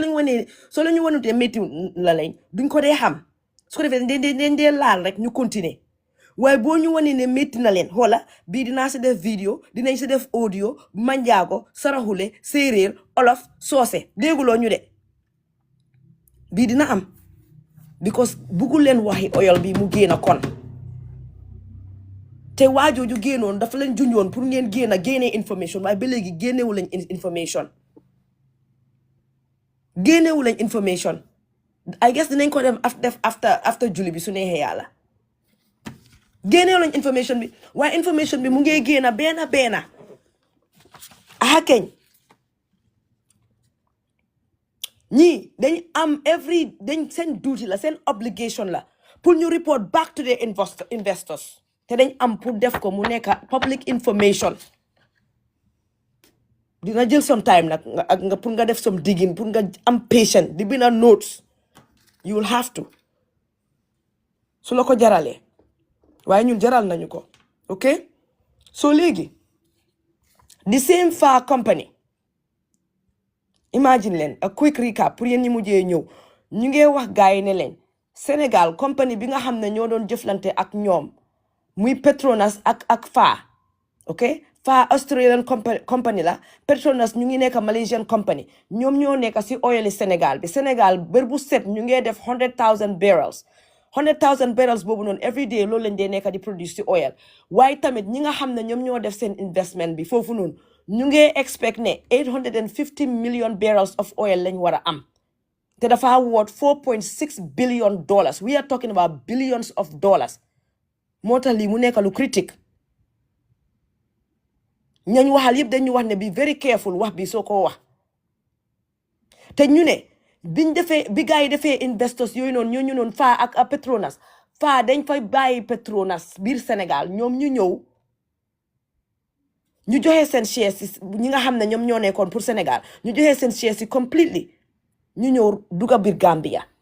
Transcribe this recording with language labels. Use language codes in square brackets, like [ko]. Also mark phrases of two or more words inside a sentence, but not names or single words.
[wo] ñu wanutee métti la lañ duñ ko dee xam su ko defee den dee laal rek ñu continuer waaye boo ñu wanee ne métti na leen xoola bii dinaa si def vidéo dinañ si def audio manjaago saraxule séeréer olof soose dégguloo ñu de bii dina am because buggul leen waxi oyol bi mu génn kon te waajooju génnoon dafa leen junjoon pour ngeen génne information waaye ba léegi génnewu leen information [en] I guess [wo] dinañ ko def after julli bi su neexee yàlla génnewu leen information bi waaye information bi mu ngee génn benn aha keñ ñii dañ am dañ seen duty la seen obligation la pour ñu [en] report back to the investors [wo] te dañ am pour def ko mu nekk [en] public information [wo] dina jël [en] some time [wo] nag nga pour nga def [en] some digging [wo] pour nga am patient di binda [en] notes you will have to [wo] su la ko jaralee waaye ñun jaral nañu ko [en] ok so [wo] léegi [en] the same [wo] far [en] company imagine [wo] leen [en] a quick recap [wo] pour yéen ñi mujjee ñëw ñu ngi wax gaay yi ne leen Sénégal company bi nga xam ne ñoo doon jëflante ak ñoom muy Petronas ak FA ok FA [en] Australian company [wo] la Petronas ñu ngi nekk [en] Malaysian company [wo] ñoom ñoo nekk si oili Sénégal bi Sénégal bër bu set ñu ngi def 100,000 barrels boobu noonu [en] every day [wo] loolu lañ dee nekk di produce si oil waaye tamit ñi nga xam ne ñoom ñoo def seen investment bi foofu noonu ñu ngi expect ne [en] 850 million barrels of oil [wo] lañ war a am te dafa woot [en] 4.6 billion dollars we are talking about billions of dollars [wo] moo tax lii mu nekk lu critique ñañ waxal yëpp dañu wax ne [en] be very careful [wo] wax bi soo ko wax te ñu ne bi gars yi defee investors yooyu noonu ñoo ñu noonu FA ak Petronas FA dañ fay bàyyi Petronas biir Sénégal ñoom ñu ñëw ñu joxe seen shares si ñi nga xam ne ñoom ñoo nekkoon pour Sénégal ñu joxe seen shares si completely ñu ñëw dugga biir Gambia